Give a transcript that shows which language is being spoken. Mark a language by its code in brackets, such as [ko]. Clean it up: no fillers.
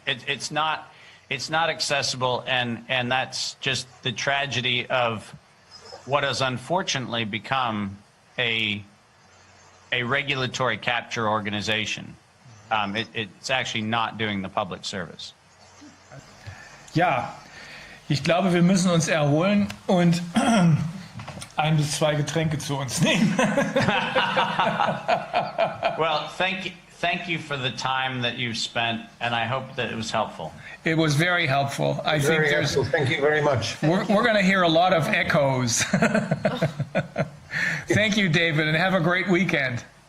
[en] It's not accessible, and that's just the tragedy of what has unfortunately become a regulatory capture organization. It's actually not doing the public service. [de] Ja, ich glaube, wir müssen uns erholen und 1 bis 2 Getränke zu uns nehmen. [en] Well, thank you for the time that you've spent, and I hope that it was helpful. It was very helpful. Very helpful. Thank you very much. We're going to hear a lot of echoes. Thank you, David, and have a great weekend.